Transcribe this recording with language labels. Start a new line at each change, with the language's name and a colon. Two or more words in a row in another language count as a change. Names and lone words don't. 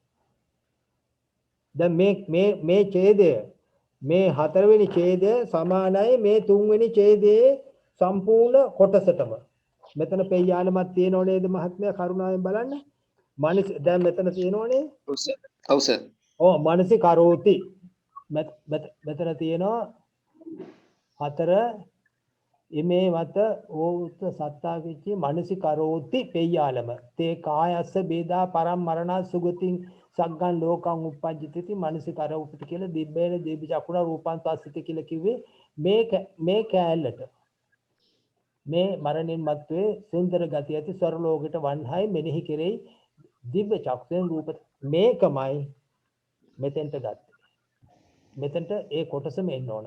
Sinhala: දැන් මේ ඡේදය මේ හතරවෙනි ඡේදය සමානයි මේ තුන්වෙනි ඡේදයේ සම්පූර්ණ කොටසටම. මෙතන පෙය්‍යානමක් තියෙනව නේද මහත්මයා කරුණාවෙන් බලන්න. මනස දැන් මෙතන තියෙනවනේ. ඔව් සර්.
Pali: මනසි කරෝති.
Sinhala: මෙතන තියෙනවා හතර
Pali: ඉමේ මත ඕත සත්තාවිච්චි මනසි කරෝති පෙය්‍යාලම. තේ කායස්ස බේදා පරම් මරණා සුගතින් සග්ගන් ලෝකං උප්පජ්ජති මනසි කරෝති කියලා දිබ්බේන දීපි චකුණ රූපං තස්සිත
Sinhala: කියලා කිව්වේ මේ කෑල්ලට. මේ මරණින් මත්වේ සුන්දර ගතිය ඇති ස්වර ලෝකයට වන්හයි මෙනෙහි කෙරෙයි දිව්‍ය චක්ෂයෙන් රූප මේකමයි මෙතෙන්ට ගත්තේ. මෙතෙන්ට ඒ කොටසම එන්න ඕන.